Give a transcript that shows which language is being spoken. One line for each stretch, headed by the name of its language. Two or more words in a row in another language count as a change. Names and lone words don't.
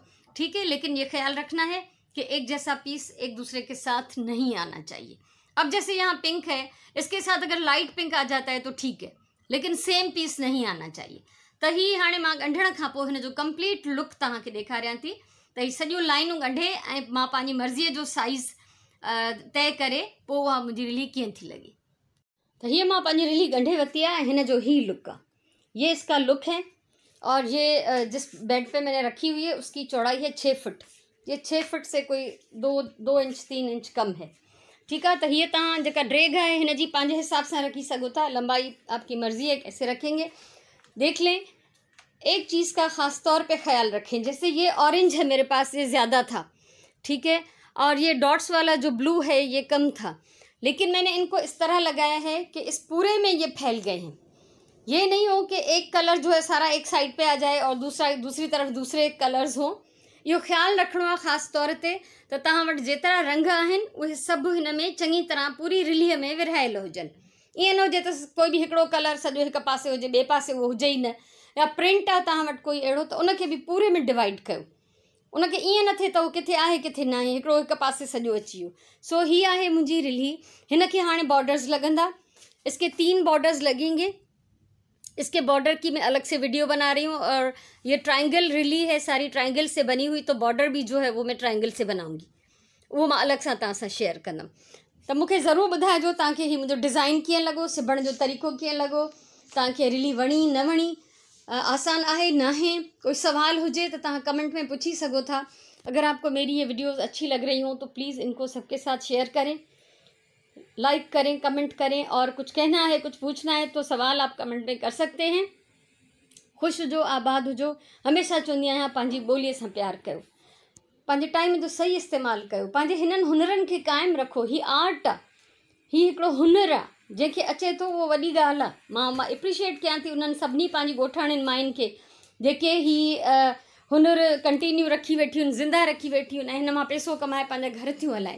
Hindi: ठीक है, लेकिन ये ख्याल रखना है कि एक जैसा पीस एक दूसरे के साथ नहीं आना चाहिए। अब जैसे यहाँ पिंक है, इसके साथ अगर लाइट पिंक आ जाता है तो ठीक है, लेकिन सेम पीस नहीं आना चाहिए।
Sindhi: त ही हाणे मां ॻंढण खां पोइ हिन जो कंप्लीट लुक तव्हांखे ॾेखारियां थी। त ही सॼियूं लाइनूं ॻंढे ऐं मां पंहिंजी मर्ज़ीअ जो साइज़ तय करे पोइ उहा मुंहिंजी रिली कीअं थी लॻी।
Hindi: तो ये
Sindhi: मां पंहिंजी रिली ॻंढे वरिती आहे, हिन जो ही लुक आहे,
Hindi: ये इसका लुक है। और ये जिस बेड पे मैंने रखी हुई है उसकी चौड़ाई है 6 फुट। ये 6 फुट से कोई 2 इंच 3 इंच कम है। ठीक है, तो ये
Sindhi: तव्हां जेका ड्रेग है हिन जी पंहिंजे हिसाब से रखी सको था,
Hindi: लंबाई आपकी मर्जी है कैसे रखेंगे। देख लें, एक चीज़ का ख़ास तौर पे ख्याल रखें, जैसे ये ऑरेंज है मेरे पास, ये ज़्यादा था, ठीक है, और ये डॉट्स वाला जो ब्लू है ये कम था, लेकिन मैंने इनको इस तरह लगाया है कि इस पूरे में ये फैल गए हैं। ये नहीं हो कि एक कलर जो है सारा एक साइड पे आ जाए और दूसरी तरफ दूसरे कलर्स हों।
Sindhi: यो ख्याल रखणो आहे ख़ासि तौर ते त तव्हां वटि जेतिरा रंग आहिनि उहे सभु हिन में चङी तरह पूरी रिलीअ में विरहायल हुजनि। ईअं न हुजे त कोई बि हिकिड़ो कलर सॼो हिकु पासे हुजे, ॿिए पासे उहो हुजे ई न, या प्रिंट आहे तव्हां वटि कोई अहिड़ो, त उनखे बि पूरे में डिवाइड कयो। उनखे ईअं न थिए त उहो किथे आहे किथे न आहे, हिकिड़ो हिकु पासे सॼो अची वियो। सो ही आहे मुंहिंजी रिली। हिनखे हाणे बॉर्डर्स लॻंदा,
Hindi: इसके 3 बॉर्डर्स लगेंगे। इसके बॉर्डर की मैं अलग से वीडियो बना रही हूँ, और ये ट्रायंगल रिली है, सारी ट्रायंगल से बनी हुई, तो बॉर्डर भी जो है वो मैं ट्रायंगल से बनाऊंगी, वो मैं
Sindhi: अलग सां तव्हां सां शेयर कंदमि। त मूंखे ज़रूरु ॿुधाइजो तव्हांखे ही मुंहिंजो डिज़ाइन कीअं लॻो, सिबण जो तरीक़ो कीअं लॻो, तव्हांखे रिली वणी न वणी, आसान आहे न आहे, कोई सवाल हुजे त तव्हां कमेंट में पूछी सघो था।
Hindi: अगर आपको मेरी ये वीडियोज़ अच्छी लग रही हो तो प्लीज़ इनको सबके साथ शेयर करें, लाइक करें, कमेंट करें, और कुछ कहना है, कुछ पूछना है तो सवाल आप कमेंट में कर सकते हैं।
Sindhi: खुश हुजो, आबाद हुजो। हमेशा चवंदी आहियां पंहिंजी ॿोलीअ सां प्यार कयो, पंहिंजे टाइम जो सही इस्तेमालु कयो, पंहिंजे हिननि हुनरनि खे क़ाइमु रखो। ही आर्ट आहे, ही हिकिड़ो हुनर आहे, जंहिंखे अचे थो उहो वॾी ॻाल्हि आहे। मां एप्रिशिएट कयां थी उन्हनि सभिनी पंहिंजी ॻोठाणियुनि मायुनि खे जेके ही हुनर कंटिन्यू रखी वेठियूं आहिनि, ज़िंदा रखी वेठियूं आहिनि, ऐं हिन मां पैसो कमाए पंहिंजा घर थियूं हलाइनि।